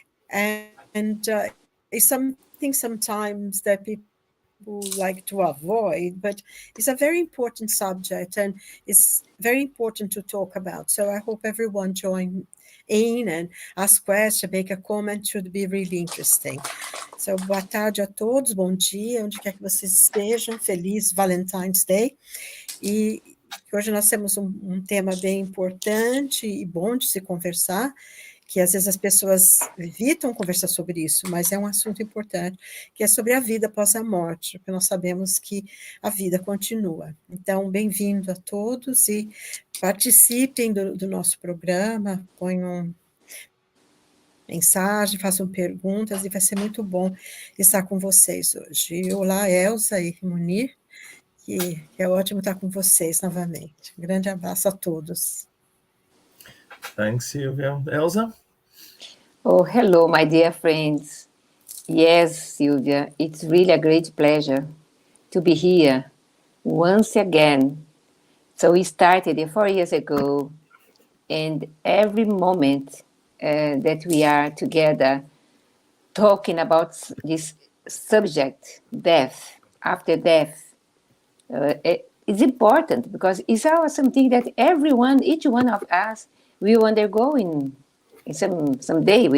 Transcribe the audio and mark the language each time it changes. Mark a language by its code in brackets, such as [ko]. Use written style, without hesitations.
[en] And it's something sometimes that people like to avoid, but it's a very important subject and it's very important to talk about. So I hope everyone join in and ask questions, make a comment, should be really interesting. [pt] So, boa tarde a todos, bom dia, onde quer que vocês estejam, feliz Valentine's Day. E hoje nós temos um tema bem importante e bom de se conversar, que às vezes as pessoas evitam conversar sobre isso, mas é um assunto importante, que é sobre a vida após a morte, porque nós sabemos que a vida continua. Então, bem-vindo a todos e participem do nosso programa, ponham mensagem, façam perguntas, e vai ser muito bom estar com vocês hoje. Olá, Elsa e Munir, que é ótimo estar com vocês novamente. Um grande abraço a todos. [en] Thanks, Silvia. Elsa? Oh, hello, my dear friends. Yes, Silvia, it's really a great pleasure to be here once again. So we started 4 years ago, and every moment that we are together talking about this subject, death, after death, it's important because it's something that everyone, each one of us, will undergo in some day.